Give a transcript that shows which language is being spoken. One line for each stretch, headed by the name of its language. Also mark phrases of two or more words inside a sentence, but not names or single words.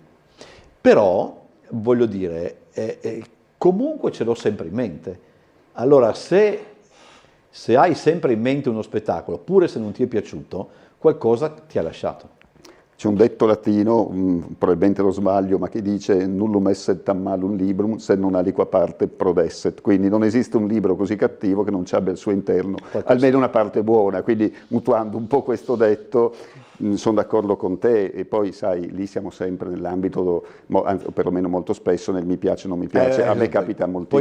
Italian: Però, voglio dire, comunque ce l'ho sempre in mente. Allora, se hai sempre in mente uno spettacolo, pure se non ti è piaciuto, qualcosa ti ha lasciato. C'è un detto latino, probabilmente lo sbaglio, ma che dice
Latin: nullum esset tam malum librum se non aliqua parte prodesset,
Italian: quindi non esiste un libro così cattivo che non ci abbia al suo interno almeno una parte buona, quindi mutuando un po' questo detto sono d'accordo con te, e poi sai, lì siamo sempre nell'ambito, perlomeno molto spesso, nel mi piace, non mi piace, a me capita moltissimo,